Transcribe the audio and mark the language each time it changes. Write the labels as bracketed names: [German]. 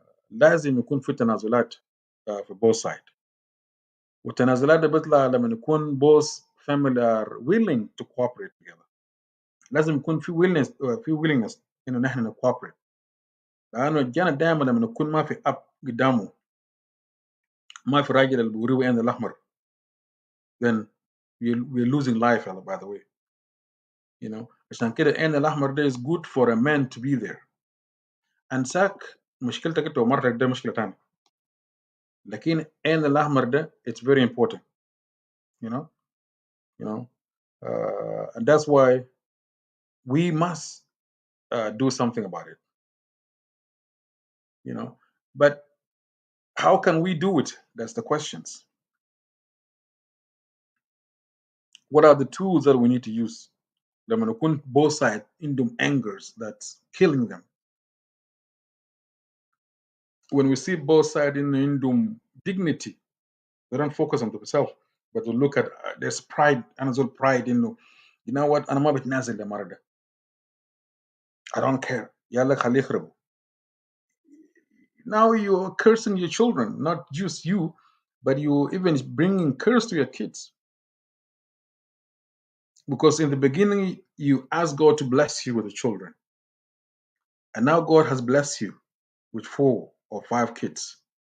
[Arabic] لازم يكون في تنازلات في [English] both side. [Arabic] والتنازلات دي بيطلع لما يكون [English] both family are willing to cooperate together. [Arabic] لازم يكون في willingness انه نحن نكوبريت. لانه الجانب دائما لما يكون ما في اب قدامه ما في راجل اللي بيوريه وين الاحمر [English] then we're losing life by the way. You know [Arabic] عشان كده عين الاحمر ده [English] is good for a man to be there. [Arabic] انساك مشكلتك انت ومرتك ده مشكله ثانيه. لكن عين الاحمر ده [English] it's very important. You know and that's why we must do something about it. You know but how can we do it? That's the questions. What are the tools that we need to use? [Arabic] لما نكون [English] both sides [Arabic] عندهم [English] angers that's killing them. When we see both sides [Arabic] عندهم [English] dignity, they don't focus on themselves, but they look at there's pride. [Arabic] أنا زول pride إنه [English] you know what [Arabic] أنا ما بتنازل للمرة ده. [English] I don't care. [Arabic] يلا خليه يخربوا. [English] Now you're cursing your children, not just you, but you even bringing curse to your kids. Because in the beginning, you asked God to bless you with the children. And now God has blessed you with 4 or 5 kids.